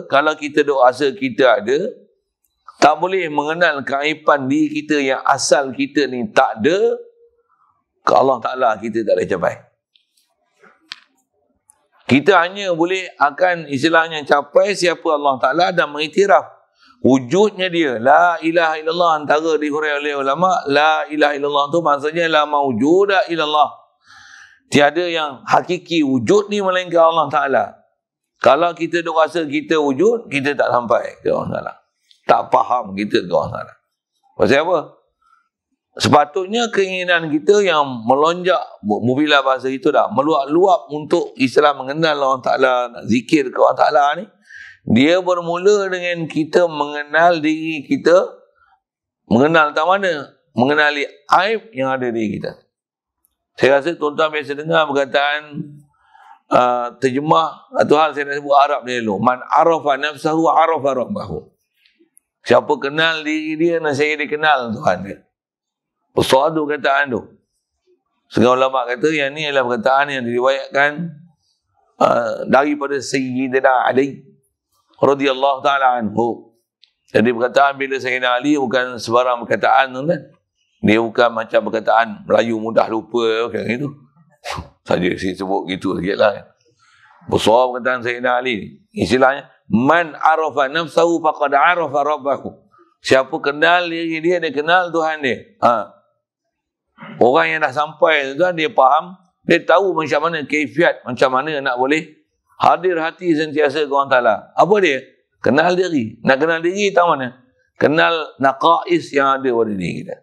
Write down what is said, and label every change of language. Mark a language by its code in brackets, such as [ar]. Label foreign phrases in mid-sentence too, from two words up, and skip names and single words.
[ms] Kalau kita duk rasa kita ada, tak boleh mengenal keaiban diri kita yang asal kita ni tak ada, ke Allah Ta'ala kita tak boleh capai. Kita hanya boleh akan istilahnya capai siapa Allah Ta'ala dan mengiktiraf wujudnya dia. [ar] لا إله إلا الله, [ms] antara dihuraikan oleh ulama, [ar] لا إله إلا الله [ms] tu maksudnya [ar] لا موجود إلا الله. [ms] Tiada yang hakiki wujud ni melainkan Allah Ta'ala. Kalau kita duk rasa kita wujud, kita tak sampai ke Allah Ta'ala. Tak faham kita ke Allah Ta'ala. Pasal apa? Sepatutnya keinginan kita yang melonjak, bila bahasa itu dah, meluap-luap untuk Islam mengenal Allah Ta'ala, nak zikir ke Allah Ta'ala ni, dia bermula dengan kita mengenal diri kita, mengenal tak mana? Mengenali aib yang ada di diri kita. Saya rasa tuan-tuan biasa dengar perkataan terjemah atau hal saya nak sebut Arab ni dulu. [ar] من عرف نفسه عرف ربه. [ms] Siapa kenal diri dia, saya dikenal Tuhan dia. Besar tu perkataan tu. Setengah ulama kata yang ni adalah perkataan yang diriwayatkan daripada Sayyidina Ali [ar] رضي الله تعالى عنه. [ms] Jadi perkataan bila Sayyidina Ali bukan sebarang perkataan tu kan. Dia bukan macam perkataan Melayu mudah lupa macam itu. Saja saya sebut gitu sikit lah. Besar perkataan Sayyidina Ali ni. Istilahnya, [ar] من عرف نفسه فقد عرف ربه. [ms] Siapa kenal diri dia, dia kenal Tuhan dia. Orang yang dah sampai tu, dia faham, dia tahu macam mana kaifiat, macam mana nak boleh hadir hati sentiasa ke Allah Ta'ala. Apa dia? Kenal diri. Nak kenal diri tahu mana? Kenal naqais yang ada pada diri kita.